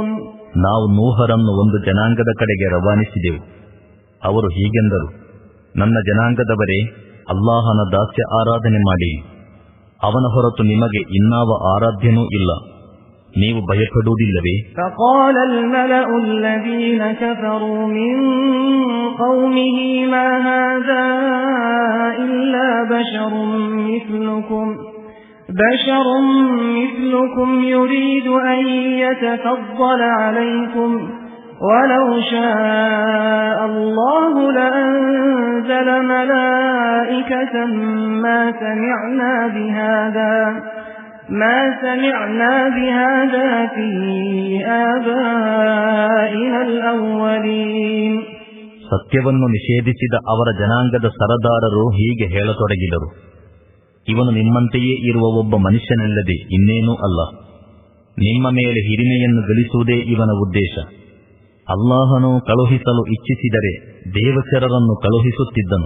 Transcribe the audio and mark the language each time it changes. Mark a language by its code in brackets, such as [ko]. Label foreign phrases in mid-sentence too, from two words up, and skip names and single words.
[kn] ನಾವು ನೂಹರನ್ನು ಒಂದು ಜನಾಂಗದ ಕಡೆಗೆ ರವಾನಿಸಿದೆವು. ಅವರು ಹೀಗೆಂದರು, ನನ್ನ ಜನಾಂಗದವರೇ, ಅಲ್ಲಾಹನ ದಾಸ್ಯ ಆರಾಧನೆ ಮಾಡಿ. ಅವನ ಹೊರತು ನಿಮಗೆ ಇನ್ನಾವ ಆರಾಧ್ಯನೂ ಇಲ್ಲ. ನೀವು ಭಯಪಡುವುದಿಲ್ಲವೇ? [ar] فقال الملأ الذين كفروا من قومه ما هذا إلا بشر مثلكم يريد أن يتفضل عليكم ولو شاء الله لأنزل ملائكة ما سمعنا بهذا في آبائنا الأولين. [kn] ಸತ್ಯವನ್ನು ನಿಷೇಧಿಸಿದ ಅವರ ಜನಾಂಗದ ಸರದಾರರು ಹೀಗೆ ಹೇಳತೊಡಗಿದರು, ಇವನು ನಿಮ್ಮಂತೆಯೇ ಇರುವ ಒಬ್ಬ ಮನುಷ್ಯನಲ್ಲದೆ ಇನ್ನೇನೂ ಅಲ್ಲ. ನಿಮ್ಮ ಮೇಲೆ ಹಿರಿಮೆಯನ್ನು ಗಳಿಸುವುದೇ ಇವನ ಉದ್ದೇಶ. ಅಲ್ಲಾಹನು ಕಳುಹಿಸಲು ಇಚ್ಛಿಸಿದರೆ ದೇವಚರರನ್ನು ಕಳುಹಿಸುತ್ತಿದ್ದನು.